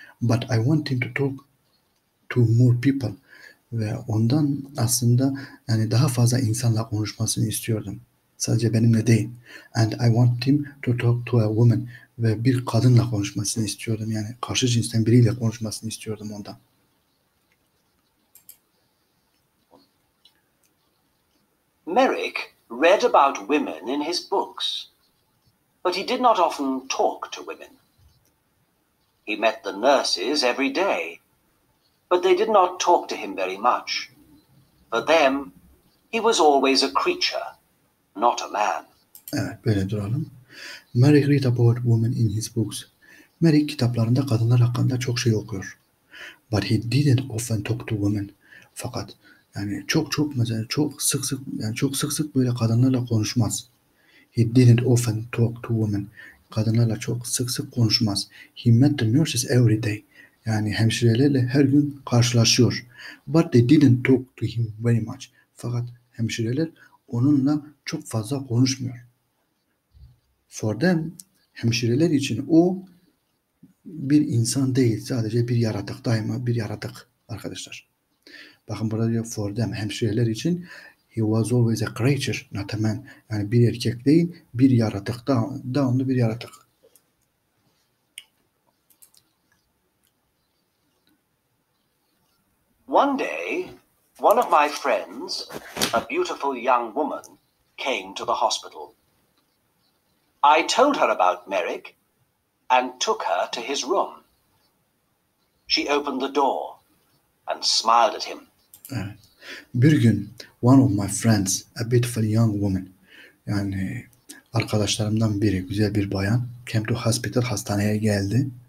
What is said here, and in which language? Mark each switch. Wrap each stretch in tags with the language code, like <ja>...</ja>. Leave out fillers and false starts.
<en>But I want him to talk to more people,</en> <tr>ve ondan aslında yani daha fazla insanla konuşmasını istiyordum. Sadece benimle değil.</tr> <en>And I want him to talk to a woman,</en> <tr>ve bir kadınla konuşmasını istiyordum. Yani karşı cinsten biriyle konuşmasını istiyordum ondan.</tr> <en>Merrick read about women in his books, but he did not often talk to women. He met the nurses every day, but they did not talk to him very much. For them, he was always a creature, not a man.</en> <tr>Evet, böyle duralım.</tr> <en>Merrick read about women in his books.</en> <tr>Merrick kitaplarında kadınlar hakkında çok şey okuyor.</tr> <en>But he didn't often talk to women.</en> <tr>Fakat yani çok sık sık böyle kadınlarla konuşmaz.</tr> <en>He didn't often talk to women.</en> <tr>Kadınlarla çok sık sık konuşmaz.</tr> <en>He met the nurses every day.</en> <tr>Yani hemşirelerle her gün karşılaşıyor.</tr> <en>But they didn't talk to him very much.</en> <tr>Fakat hemşireler onunla çok fazla konuşmuyor.</tr> <en>For them,</en> <tr>hemşireler için o bir insan değil, sadece bir yaratık, daima bir yaratık arkadaşlar. Bakın burada diyor</tr> <en>for them,</en> <tr>hemşireler için</tr> <en>he was always a creature, not a man.</en> <tr>Yani bir erkek değil, bir yaratık, devamlı bir yaratık.</tr> <en>One day, one of my friends, a beautiful young woman, came to the hospital. I told her about Merrick and took her to his room. She opened the door and smiled at him.</en> <tr>Evet. Bir gün</tr> <en>one of my friends, a beautiful young woman,</en> <tr>yani arkadaşlarımdan biri, güzel bir bayan,</tr> <en>came to hospital,</en> <tr>hastaneye geldi.</tr>